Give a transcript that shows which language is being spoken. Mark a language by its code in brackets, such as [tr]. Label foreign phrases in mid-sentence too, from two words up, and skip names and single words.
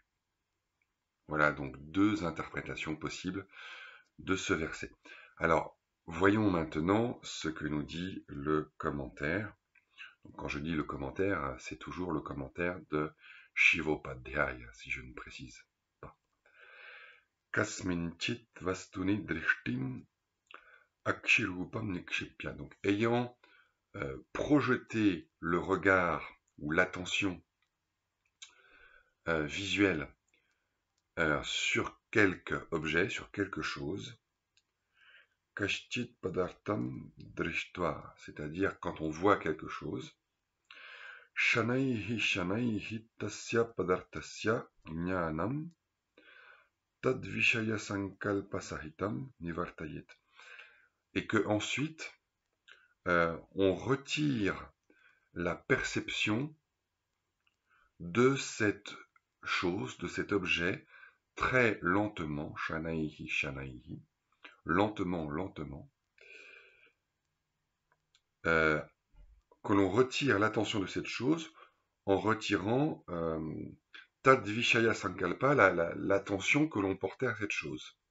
[fr] Voilà donc deux interprétations possibles de ce verset. Alors, voyons maintenant ce que nous dit le commentaire. Donc, quand je dis le commentaire, c'est toujours le commentaire de Shivopadhyaya, si je ne précise pas. [sa] कस्मिंचित् वस्तुनि दृष्टिम् अक्षिरूपम् निक्षिप्य. [fr] Donc, ayant projeté le regard ou l'attention visuelle sur quelque objet, sur quelque chose, [sa] कश्चित् पदार्थम् दृष्ट्वा, [fr] c'est-à-dire quand on voit quelque chose, [sa] शनैः तस्य पदार्थस्य ज्ञानम् तद्विषय सङ्कल्प सहितम् निवर्तयेत्. [fr] Et que ensuite, on retire la perception de cette chose, de cet objet, très lentement, shanaihi, lentement, que l'on retire l'attention de cette chose en retirant [sa] तद्विषय सङ्कल्प, [fr] l'attention que l'on portait à cette chose.